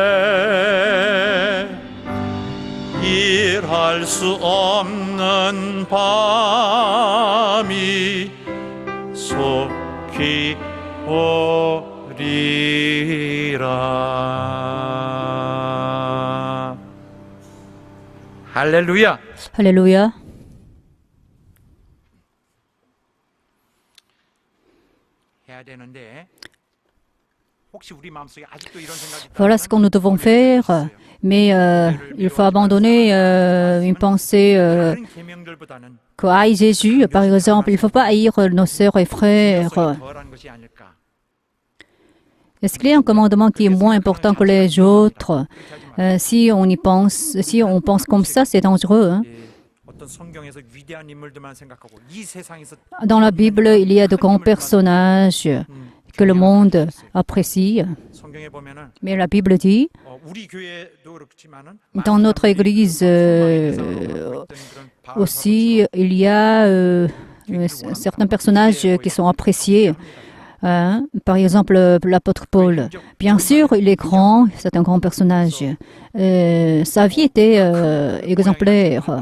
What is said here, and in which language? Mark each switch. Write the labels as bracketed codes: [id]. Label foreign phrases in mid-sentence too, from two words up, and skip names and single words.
[ko] 일할 수 없는 밤이 속히 오리라. 할렐루야. [fr] Alléluia. [ko] 해야 되는데 혹시 우리 마음속에 아직도 이런 생각이 [fr] Voilà ce que nous devons faire. Mais il faut abandonner une pensée [ko] 다른 계명들보다는 [fr] que haït Jésus, par exemple. Il ne faut pas haïr nos sœurs et frères. [ko] 덜한 것이 아닐까. [fr] Est-ce qu'il y a un commandement qui est moins important que les autres? Si on y pense, si on pense comme ça, c'est dangereux. Hein? [ko] 어떤 성경에서 위대한 인물들만 생각하고 이 세상에서 [fr] Dans la Bible, il y a de grands personnages que le monde apprécie. [ko] 성경에 보면은 [fr] Mais la Bible dit, [ko] 우리 교회도 그렇지만은 [fr] dans notre Église aussi, il y a certains personnages qui sont appréciés. Hein? Par exemple, l'apôtre Paul. Bien sûr, il est grand, c'est un grand personnage. Sa vie était exemplaire.